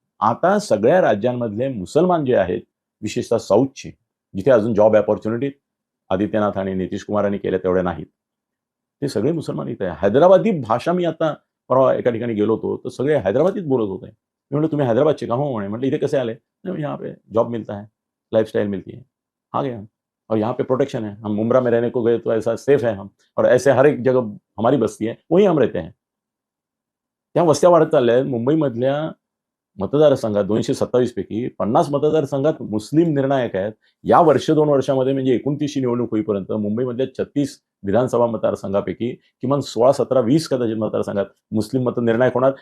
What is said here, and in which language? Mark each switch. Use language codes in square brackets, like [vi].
[mr] आता सगळ्या राज्यांमधले मुसलमान जे आहेत, विशेषतः साऊथचे, जिथे अजून जॉब अपॉर्च्युनिटी आदित्यनाथ आणि नितीश कुमारांनी केल्या तेवढ्या नाहीत, ते सगळे मुसलमान इथे आहे. हैदराबादी भाषा, मी आता परवा एका ठिकाणी गेलो होतो तर सगळे हैदराबादीत बोलत होते. मी म्हणलं तुम्ही हैदराबादचे का? हो म्हणे. म्हटलं इथे कसे आले? [hi] नहीं, यहाँ पे जॉब मिलता है, लाइफस्टाइल मिलती है, आ गए हम, और यहाँ पे प्रोटेक्शन है, हम मुंब्रा में रहने को गए तो ऐसा सेफ है हम, और ऐसे हर एक जगह हमारी बस्ती है, वहीं हम रहते हैं. [mr] त्या वस्त्या वाढत चालल्या आहेत. मुंबईमधल्या मतदारसंघात 227 पैकी 50 मतदारसंघात मुस्लिम निर्णायक आहेत. या 2 वर्षामध्ये, म्हणजे 29ची निवडणूक होईपर्यंत मुंबईमधल्या 36 विधानसभा मतदारसंघापैकी किमान 16, 17, 20 कदाचित मतदारसंघात मुस्लिम मत निर्णायक होणार.